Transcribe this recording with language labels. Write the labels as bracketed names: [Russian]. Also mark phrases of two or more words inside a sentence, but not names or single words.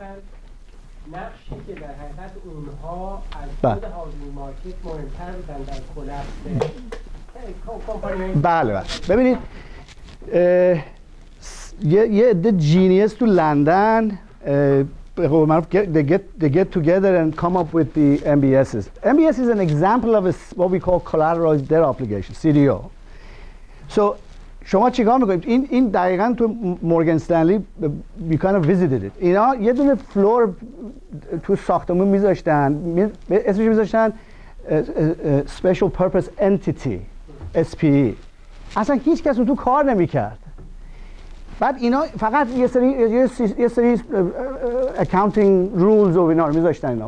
[Persian] نقشی که در حقیقت اونها از خود [English] housing market [Persian] مهمتر بودن در [English] collapse companies. [Persian] بله. ببینید یه عده جینیس تو لندن به قول معروف [English] they get together and come up with the MBSs. MBS is an example of what we call collateralized debt obligation, CDO. [Persian] So شما چیکار میکنید؟ این دقیقاً تو مورگان استنلی [English] we kind of visited it. [Persian] اینا یه دونه فلور تو ساختمون میذاشتن، اسمش میذاشتن [English] Special Purpose Entity SPE. [Persian] اصلا هیچ کس تو کار نمیکرد. بعد اینا فقط یه سری [English] accounting rules [Persian] و اینا رو میذاشتن اینا.